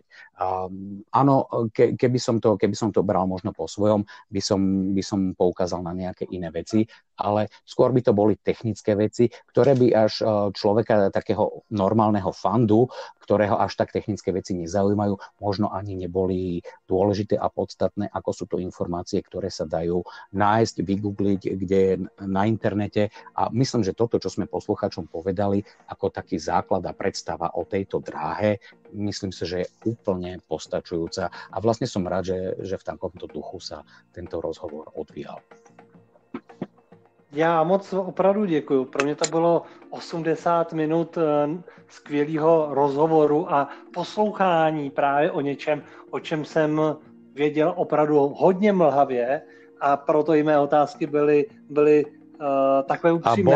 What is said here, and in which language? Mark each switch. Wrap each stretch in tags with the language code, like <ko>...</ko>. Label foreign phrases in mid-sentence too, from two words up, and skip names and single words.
<sk>Áno, keby som to bral možno po svojom, by som poukázal na nejaké iné veci, ale skôr by to boli technické veci, ktoré by až človeka takého normálneho fandu, ktorého až tak technické veci nezaujímajú, možno ani neboli dôležité a podstatné, ako sú to informácie, ktoré sa dajú nájsť, vygoogliť, kde na internete. A myslím, že toto, čo sme poslucháčom povedali, ako taký základ a predstava o tejto dráhe, myslím si, že je úplne postačujúca. A vlastne som rád, že v takomto duchu sa tento rozhovor odvíjal.</sk> <cs>Já moc opravdu děkuju. Pro mě to bylo 80 minut skvělého rozhovoru a poslouchání právě o něčem, o čem jsem věděl opravdu hodně mlhavě a proto i mé otázky byly takové upřímné.</cs>